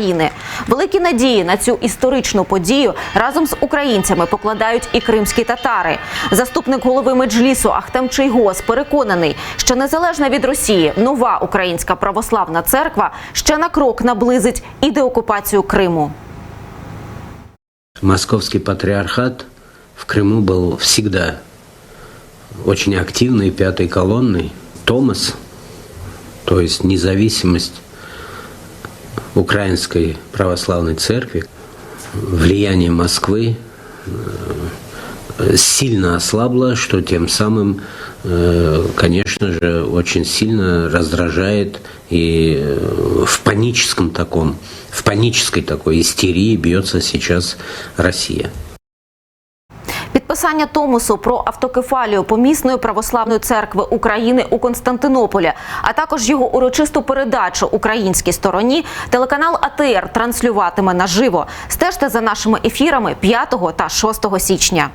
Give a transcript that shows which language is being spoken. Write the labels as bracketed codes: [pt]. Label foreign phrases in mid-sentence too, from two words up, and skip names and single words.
[uk] Великі надії на цю історичну подію разом з українцями покладають і кримські татари. Заступник голови Меджлісу Ахтем Чийгоз переконаний, що незалежна від Росії нова Українська православна церква ще на крок наблизить і деокупацію Криму. [ru] Московский патриархат в Крыму был всегда очень активной пятой колонной. Томос, то есть независимость Украинской православной церкви, влияние Москвы сильно ослабло, что тем самым, конечно же, очень сильно раздражает и в панической такой истерии бьется сейчас Россия. [uk] Підписання томосу про автокефалію Помісної православної церкви України у Константинополі, а також його урочисту передачу українській стороні, телеканал АТР транслюватиме наживо. Стежте за нашими ефірами 5 та 6 січня.